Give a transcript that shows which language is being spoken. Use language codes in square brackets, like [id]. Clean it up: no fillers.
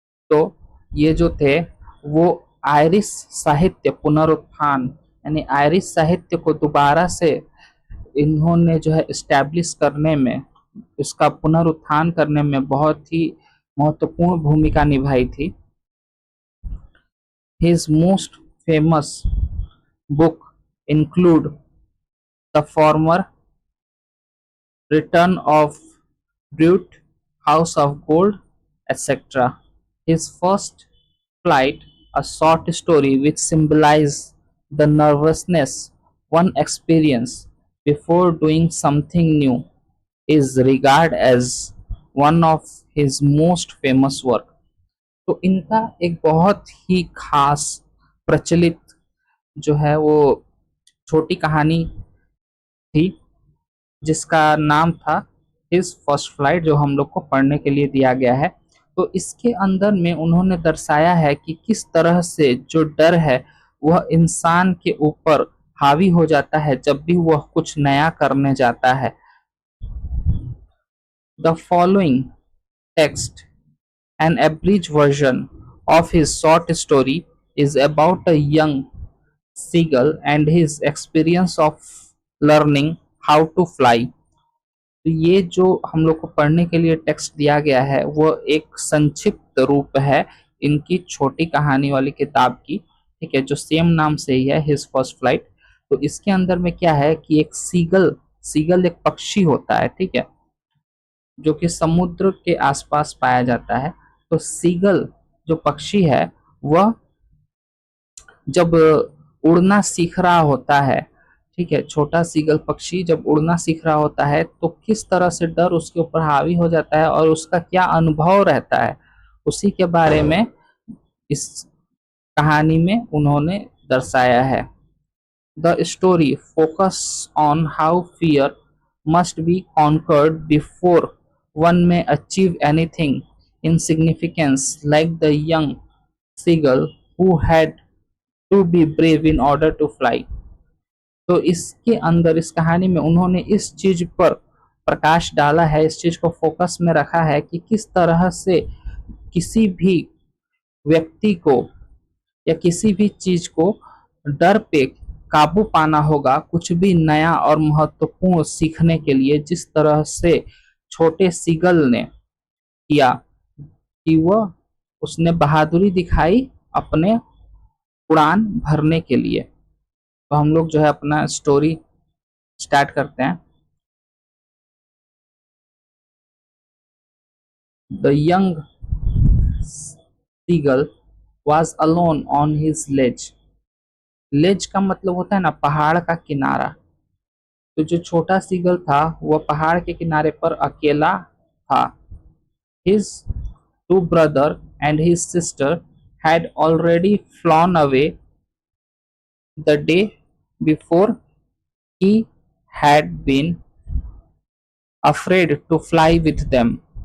[hi] तो ये जो थे वो आयरिश साहित्य पुनरुत्थान यानी आयरिश साहित्य को दोबारा से इन्होंने जो है इस्टेब्लिश करने में, इसका पुनरुत्थान करने में बहुत ही महत्वपूर्ण भूमिका निभाई थी। [en] His most famous book include The Former, Return of Brute, House of Gold, etc. His first flight, a short story which symbolizes the nervousness one experiences before doing something new, is regarded as one of his most famous work. [hi] तो इनका एक बहुत ही खास प्रचलित जो है वो छोटी कहानी थी जिसका नाम था हिज फर्स्ट फ्लाइट, जो हम लोग को पढ़ने के लिए दिया गया है। तो इसके अंदर में उन्होंने दर्शाया है कि किस तरह से जो डर है वह इंसान के ऊपर हावी हो जाता है जब भी वह कुछ नया करने जाता है। [en] The following text, an abridged version of his short story, is about a young seagull and his experience of learning how to fly. [hi] तो ये जो हम लोग को पढ़ने के लिए टेक्स्ट दिया गया है वो एक संक्षिप्त रूप है इनकी छोटी कहानी वाली किताब की, ठीक है, जो सेम नाम से ही है, हिज फर्स्ट फ्लाइट। तो इसके अंदर में क्या है कि एक सीगल सीगल एक पक्षी होता है, ठीक है, जो कि समुद्र के आसपास पाया जाता है। तो सीगल जो पक्षी है वह जब उड़ना सीख रहा होता है, ठीक है, छोटा सीगल पक्षी जब उड़ना सीख रहा होता है तो किस तरह से डर उसके ऊपर हावी हो जाता है और उसका क्या अनुभव रहता है, उसी के बारे में इस कहानी में उन्होंने दर्शाया है। [en] The story focus on how fear must be conquered before one may achieve anything in significance, like the young seagull who had to be brave in order to fly. [hi] तो इसके अंदर इस कहानी में उन्होंने इस चीज पर प्रकाश डाला है, इस चीज को फोकस में रखा है कि किस तरह से किसी भी व्यक्ति को या किसी भी चीज को डर पे काबू पाना होगा कुछ भी नया और महत्वपूर्ण सीखने के लिए, जिस तरह से छोटे सीगल ने किया कि वह उसने बहादुरी दिखाई अपने उड़ान भरने के लिए। तो हम लोग जो है अपना स्टोरी स्टार्ट करते हैं। [en] The young seagull was alone on his ledge. [hi] लेज का मतलब होता है ना पहाड़ का किनारा। तो जो छोटा सीगल था वह पहाड़ के किनारे पर अकेला था। [en] His two brother and his sister had already flown away the day before. He had been afraid to fly with them.